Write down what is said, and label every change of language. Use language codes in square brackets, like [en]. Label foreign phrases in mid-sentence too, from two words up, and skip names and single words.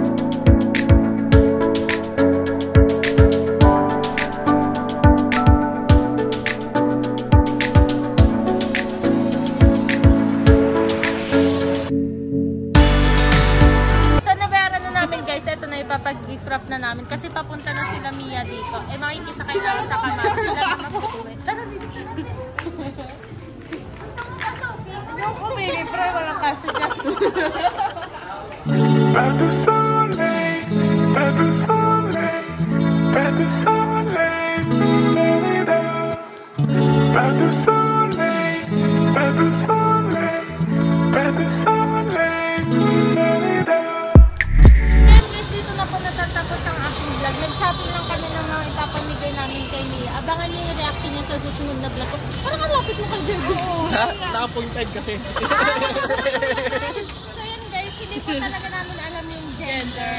[tl] So, nabayaran na namin guys. Ito na ipapag- [en] gift wrap [tl] na namin. Kasi papunta na sila Mia dito. Eh, makikisakay na sa kamay. Sila na mapupuwi. Tara dito. Yung kumili, pero walang kaso dyan. [fr] Pas de soleil, pas de soleil, pas de soleil, la-la-la. Pas de soleil, pas de soleil, pas de soleil, la-la-la. [en] Then guys, [tl] dito na po natatapos ang aking vlog. Nag-shopping lang kami ng mga ipapamigay namin kay Mia. Abangan niyo yung reaction niya sa susunod na vlog ko. Parang ang lapit mo kay Jerry. Naka 0.5 kasi. So yun guys, hindi po talaga namin alam yung gender.